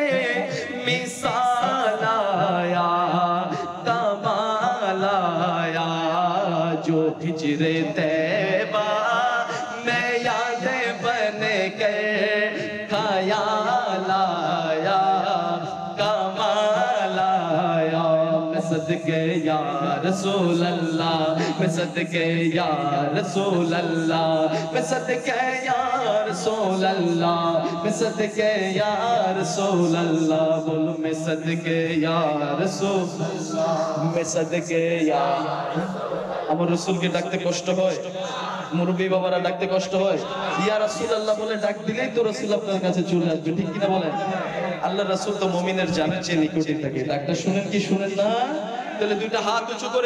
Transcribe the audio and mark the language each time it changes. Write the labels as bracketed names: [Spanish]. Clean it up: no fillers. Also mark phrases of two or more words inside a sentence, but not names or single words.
[Urdu] مثال آیا کمال آیا جو ہجر طیبہ میں یادیں بن کے خیال آیا کمال آیا میں صدقے یا رسول اللہ میں صدقے یا رسول اللہ میں صدقے یا رسول اللہ میں صدقے یا رسول اللہ بولو میں صدقے یا رسول اللہ میں صدقے یا [Bangla] আমার রাসূলকে ডাকতে কষ্ট হয় মুরব্বি বাবারা ডাকতে কষ্ট হয় [Arabic] يا رسول الله [Bangla] বলে ডাক দিলেই তো রাসূল আপনার কাছে চলে আসবে ঠিক কি না বলেন আল্লাহর রাসূল তো মুমিনের জানের চেয়ে নিকটে থাকে ডাকটা শুনেন কি শুনেন না তাহলে দুইটা হাত উঁচু করে